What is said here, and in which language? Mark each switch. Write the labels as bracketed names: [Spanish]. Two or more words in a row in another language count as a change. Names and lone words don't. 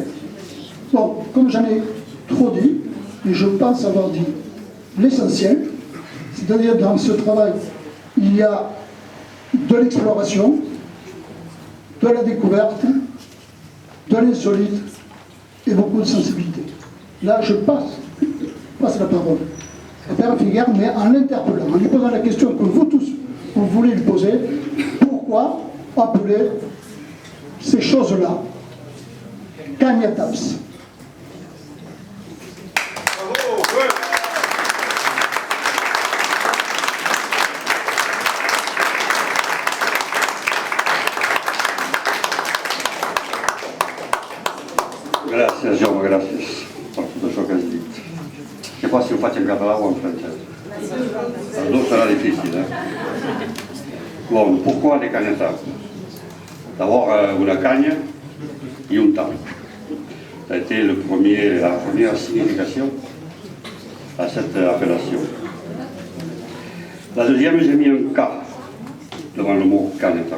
[French] Bon, comme j'en ai trop dit, et je pense avoir dit l'essentiel, c'est-à-dire dans ce travail, il y a de l'exploration, de la découverte, de l'insolite et beaucoup de sensibilité. Là, je passe la parole à Père Figuère, mais en l'interpellant, en lui posant la question que vous tous, vous voulez lui poser, pourquoi appeler ces choses-là Cagnataps? [Catalan] Gracias, Jaume, gràcies per tot això que has dit. Què passa si ho faig en català o en francès? Els dos serà difícil, [French] Bon, pourquoi les cagnatapes? D'abord, una cagne et un tap. Ça a été la première signification à cette appellation. La deuxième, j'ai mis un K devant le mot cagnatap.